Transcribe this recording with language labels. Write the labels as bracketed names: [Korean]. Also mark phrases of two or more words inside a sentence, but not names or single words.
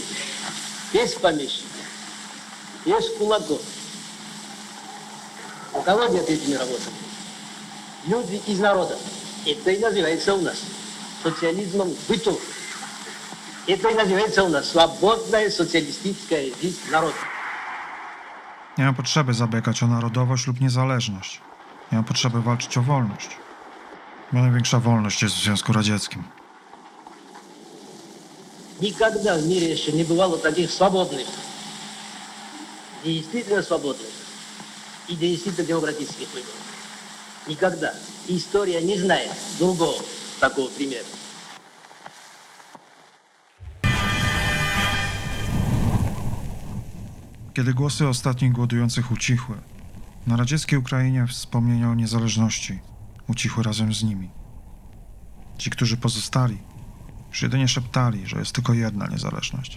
[Russian] Есть помещики, есть кулаков. У кого нет этими работами? Люди из народа. Это и называется у нас социализмом в быту. Это и называется у нас свободная социалистическая жизнь народа. [Polish] Nie ma potrzeby zabiegać o narodowość lub niezależność. Nie ma potrzeby walczyć o wolność. Bo największa wolność jest w Związku Radzieckim. [Russian] Никогда в мире еще не бывало таких свободных, действительно свободных и действительно демократических выборов. Никогда. История не знает другого такого примера. [Polish] Kiedy głosy ostatnich głodujących ucichły, na radzieckiej Ukrainie wspomnienia o niezależności ucichły razem z nimi. Ci, którzy pozostali, już jedynie szeptali, że jest tylko jedna niezależność.